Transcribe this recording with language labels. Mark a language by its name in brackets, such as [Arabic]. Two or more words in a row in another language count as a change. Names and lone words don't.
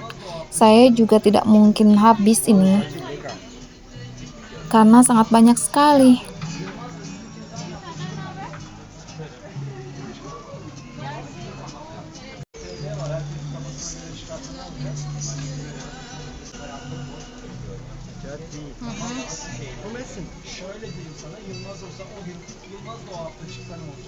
[Indonesian] Saya juga tidak mungkin habis ini karena sangat banyak sekali. [Turkish] Şöyle diyeyim sana, Yılmaz olsa o gün, Yılmaz da o hafta çıksa ne olacak?